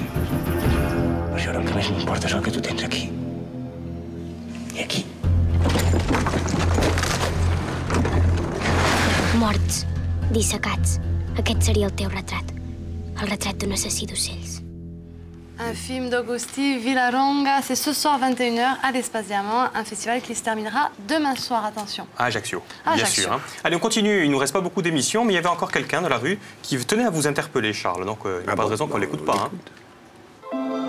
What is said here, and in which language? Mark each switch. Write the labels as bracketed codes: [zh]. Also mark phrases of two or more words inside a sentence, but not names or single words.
[ca] Per això el que més m'importa és el que tu tens aquí. I aquí. Morts, dissecats. Aquest seria el teu retrat. El retrat d'un assassí d'ocells. [fr] Un film d'Augusti Villaronga, c'est ce soir 21h à l'Espace Diamant, un festival qui se terminera demain soir, attention. À Ajaccio, bien sûr. Hein. Allez, on continue, il ne nous reste pas beaucoup d'émissions, mais il y avait encore quelqu'un dans la rue qui tenait à vous interpeller, Charles, donc il n'y a pas de raison qu'on ne l'écoute pas. Hein.